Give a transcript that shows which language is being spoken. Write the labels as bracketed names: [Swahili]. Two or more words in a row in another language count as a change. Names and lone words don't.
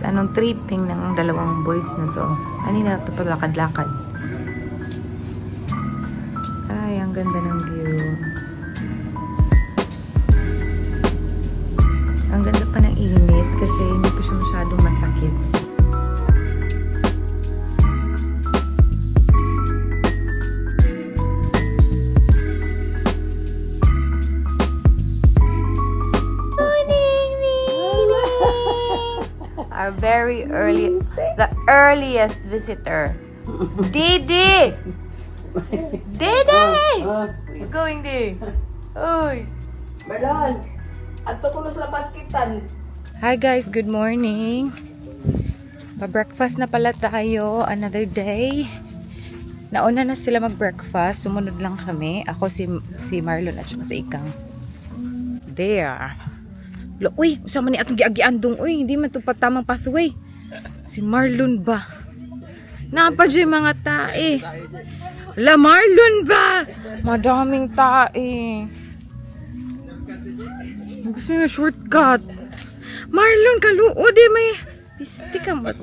[Filipino] Anong tripping ng dalawang boys na to? Kanina ito palakad-lakad. Ay, ang ganda ng view. Ang ganda pa ng init kasi hindi pa siya masyadong masakit. [English] Our very early, the earliest visitor. Didi! Didi! You're going there. Oy! [Cebuano] Marlon, ato ko na sa baskitan. [English] Hi guys, good morning. [Filipino] Pa-breakfast na pala tayo. [English] Another day. [Filipino] Nauna na sila mag-breakfast. Sumunod lang kami. Ako si Marlon at saka si Ikang. [English] There. [Cebuano] Uy, usama ni atong giagian dong. [Filipino] Uy, hindi man ito tamang pathway. Si Marlon ba? Napadyo yung mga tae. La Marlon ba? Madaming tae. Gusto niya shortcut. [Cebuano] Marlon, kaluod eh. May pisti ka ba?